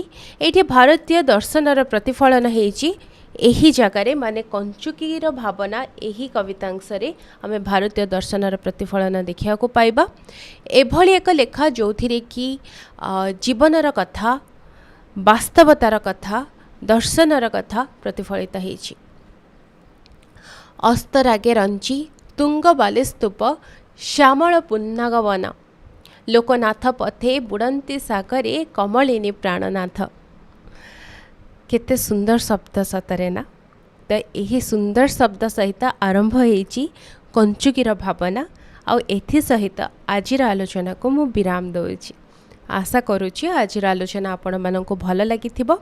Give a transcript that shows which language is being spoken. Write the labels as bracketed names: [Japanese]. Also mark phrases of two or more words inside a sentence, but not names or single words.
[Odia] ଏଠି ଭାରତୀୟ ଦର୍ଶନର ପ୍ରତିଫଳନ ହେଉଛି। ଏହି ଜାଗାରେ ମାନେ କଞ୍ଚୁକୀର ଭାବନା ଏହି କବିତାଂଶରେ ଆମେ ଭାରତୀୟ ଦର୍ଶନର ପ୍ରତିଫଳନ ଦେଖିବାକୁ ପାଇବା। ଏଭଳି ଏକ ଲେଖା ଯୋଉଥିରେ କି ଜୀବନର କଥା ବାସ୍ତବତାର କଥା ଦର୍ଶନର କଥା ପ୍ରତିଫଳିତ ହେଉଛି। ଅସ୍ତରାଗେ ରଞ୍ଜି ତୁଙ୍ଗ ବାଲିସ୍ତୂପ ଶ୍ୟାମଳ ପୁନ୍ନାଗବନ ଲୋକନାଥ ପଥେ ବୁଡ଼ନ୍ତି ସାଗରେ କମଳିନୀ ପ୍ରାଣନାଥ। କେତେ ସୁନ୍ଦର ଶବ୍ଦ ସତରେ ନା। ତ ଏହି ସୁନ୍ଦର ଶବ୍ଦ ସହିତ ଆରମ୍ଭ ହୋଇଛି କଞ୍ଚୁକୀର ଭାବନା ଆଉ ଏଥି ସହିତ ଆଜିର ଆଲୋଚନାକୁ ମୁଁ ବିରାମ ଦେଉଛି। ଆଶା କରୁଛି ଆଜିର ଆଲୋଚନା ଆପଣ ମାନଙ୍କୁ ଭଲ ଲାଗିଥିବ।